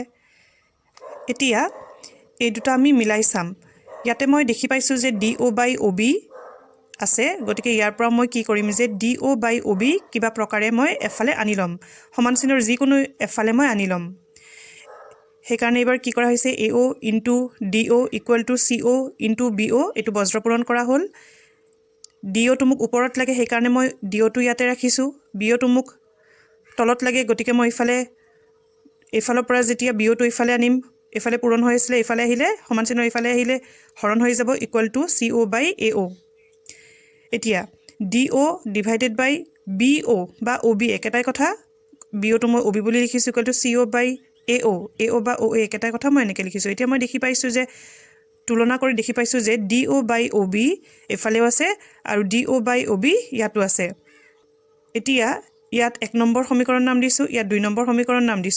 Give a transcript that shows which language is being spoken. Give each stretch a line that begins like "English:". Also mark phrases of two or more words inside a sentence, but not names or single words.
Assamese: এতিয়া এই দুটা আমি মিলাই চাম। ইয়াতে মই দেখি পাইছো যে DO by OB আছে, গতিকে ইয়াৰ পৰা মই কি কৰিম যে DO by OB কিবা প্ৰকাৰে মই এফালে আনি ল'ম, সমান চিহ্নৰ যিকোনো এফালে মই আনি ল'ম। সেইকাৰণে এবাৰ কি কৰা হৈছে
English: AO into DO equal to CO into BO
Assamese: এইটো বজ্ৰপূৰণ কৰা হ'ল। DO টো মোক ওপৰত লাগে সেইকাৰণে মই DO টো ইয়াতে ৰাখিছো, BO টো মোক তলত লাগে গতিকে মই এইফালৰ পৰা যেতিয়া BO টো ইফালে আনিম এফালে পূৰণ হৈ আছিল ইফালে আহিলে সমান চিহ্ন ইফালে আহিলে হৰণ হৈ যাব
English: equal to CO by AO।
Assamese: এতিয়া
English: DO divided by BO
Assamese: বা OB একেটাই কথা, BO টো মই OB বুলি লিখিছো
English: equal to CO by AO
Assamese: বা OA একেটাই কথা মই এনেকৈ লিখিছো। এতিয়া মই দেখি পাইছো যে তুলনা কৰি দেখি পাইছো যে DO by OB এফালেও আছে আৰু DO by OB ইয়াতো আছে। এতিয়া ইয়াত 1 নম্বৰ সমীকৰণ নাম দিছো, ইয়াত 2 নম্বৰ সমীকৰণ নাম দিছো।